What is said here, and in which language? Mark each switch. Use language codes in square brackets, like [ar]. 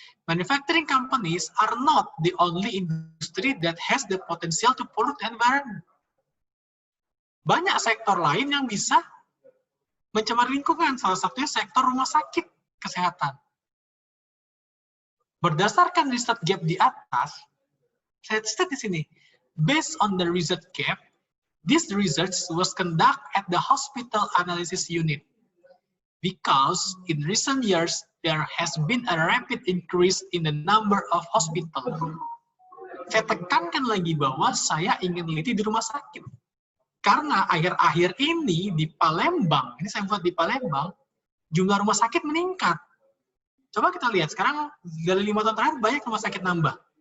[en] Manufacturing companies are not the only industry that has the potential to pollute the environment. [id] Banyak sektor lain yang bisa mencemar lingkungan, salah satunya sektor rumah sakit kesehatan. Berdasarkan riset gap di atas, saya state di sini, [en] based on the riset gap, this research was conducted at the hospital analysis unit. Because in recent years, there has been a rapid increase in the number of hospitals. [id] Saya tekankan lagi bahwa saya ingin teliti di rumah sakit. Karena akhir-akhir ini di Palembang, ini saya buat di Palembang, jumlah rumah sakit meningkat. Coba kita lihat, sekarang dari 5 tahun terakhir banyak rumah sakit nambah.